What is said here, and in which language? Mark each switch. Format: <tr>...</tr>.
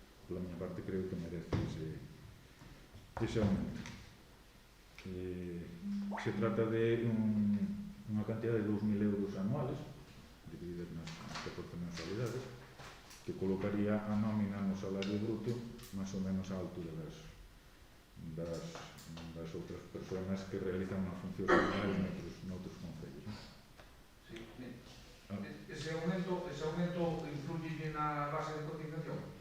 <gl>Pola miña parte creo que merece ese aumento.</gl> <es>Se trata de un</es> <gl>unha cantidad de 2.000 euros anuales, divididas nas 14 mensualidades, que colocaría a nómina no salario bruto máis ou menos á altura das outras persoas que realizan unha función similar noutros concellos.</gl> <es>Sí, ese aumento influye na base de cotización?</es>